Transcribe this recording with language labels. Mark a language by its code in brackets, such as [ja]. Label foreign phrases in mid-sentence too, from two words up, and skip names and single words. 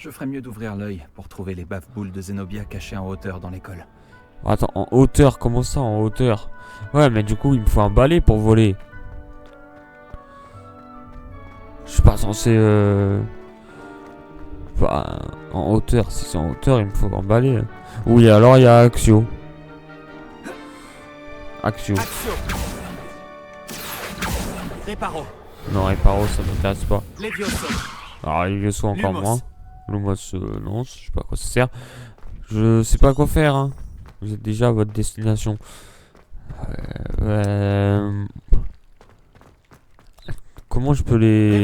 [fr] Je ferais mieux d'ouvrir l'œil pour trouver les bave-boules de Zenobia cachées en hauteur dans l'école. Attends, en hauteur, comment ça en hauteur? Ouais, mais du coup, il me faut un balai pour voler. Je suis pas censé... Bah, en hauteur, si c'est en hauteur, il me faut un balai. Oui, alors il y a Axio. Axio. Axio. Reparo. Non, Reparo, ça m'intéresse pas. Levioso. Alors, Levioso encore Lumos. moins. Lumos, non, je sais pas à quoi ça sert. Je sais pas à quoi faire, hein. Vous êtes déjà à votre destination. Comment je peux les...